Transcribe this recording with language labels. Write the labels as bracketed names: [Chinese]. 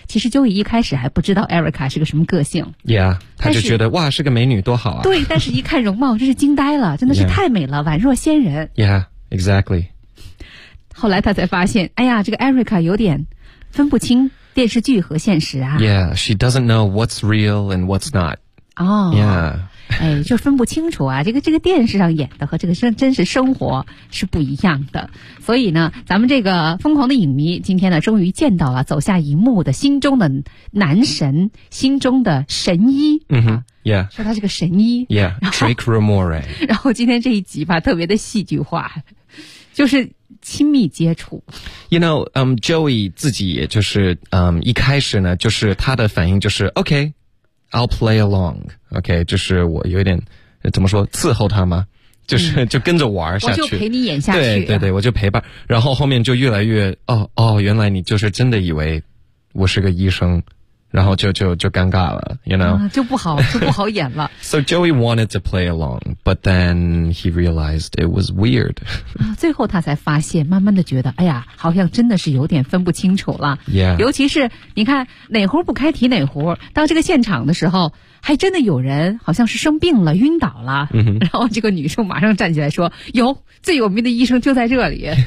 [Chinese] 其实Joey一开始还不知道 Erica 是个什么个性。 Yeah， 他就觉得哇，是个美女多好啊。对，但是一看容貌真是惊呆了，真的是太美了，宛若仙人。 [English] Yeah， exactly。 [Chinese] 后来他才发现，哎呀，这个 Erica 有点分不清电视剧和现实啊。 [English] Yeah， she doesn't know what's real and what's not。哦。 Yeah。 [Chinese] 哎，就分不清楚啊，这个电视上演的和这个真实生活是不一样的。所以呢，咱们这个疯狂的影迷今天呢终于见到了走下荧幕的心中的男神，心中的神医。 [English] 嗯哼。Yeah. [Chinese] 说他是个神医。 [English] Yeah,Drake Ramore。 [Chinese] 然后今天这一集吧特别的戏剧化。就是亲密接触。 You know, Joey 自己也就是一开始呢就是他的反应就是 [English] OK,I'll play along, OK, [Chinese] 就是我有点怎么说伺候他吗，就是就跟着玩下去。我就陪你演下去。对对对，我就陪伴。然后后面就越来越原来你就是真的以为我是个医生，然后就尴尬了 ,you know?、就不好演了。 [English] So Joey wanted to play along, but then he realized it was weird. [Chinese] 最后他才发现慢慢的觉得哎呀好像真的是有点分不清楚了。 [English] Yeah. [Chinese] 尤其是你看哪壶不开提哪壶，到这个现场的时候还真的有人好像是生病了晕倒了。然后这个女生马上站起来说有最有名的医生就在这里。